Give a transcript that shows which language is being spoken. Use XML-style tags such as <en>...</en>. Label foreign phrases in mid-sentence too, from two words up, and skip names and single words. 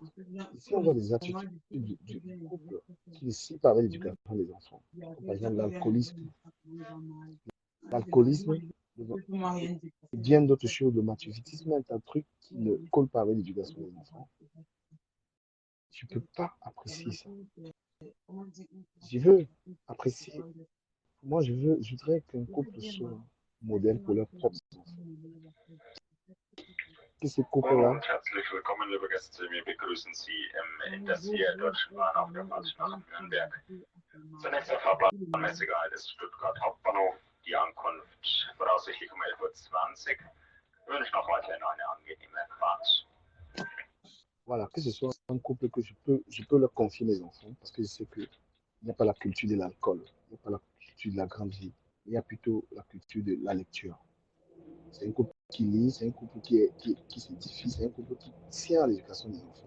<fr>Et si on voit des attitudes du couple qui ne suivent pas avec l'éducation des enfants, comme par exemple l'alcoolisme, et bien d'autres choses, le maturitisme est un truc qui ne colle pas avec l'éducation des enfants. Tu ne peux pas apprécier ça. Je veux apprécier. Moi, je voudrais qu'un couple soit modèle pour leurs propres enfants. Que ce</fr> <de>Hallo</de> <fr>couple-là,</fr> <de>und herzlich willkommen, liebe Gäste. Wir begrüßen Sie im Intercity Deutsche Bahn auf der Fahrt nach Nürnberg. Zunächst der fahrplanmäßige Halt ist Stuttgart Hauptbahnhof, die Ankunft voraussichtlich um 11:20 Uhr. Ich wünsche noch weiterhin eine angenehme Fahrt.</de> <fr>voilà, que ce soit un couple que je peux leur confier mes enfants, parce que je sais qu'il n'y a pas la culture de l'alcool, il n'y a pas la culture de la grande vie, il y a plutôt la culture de la lecture. C'est un couple qui lit, c'est un couple qui s'édifie, c'est un couple qui tient à l'éducation des enfants.</fr>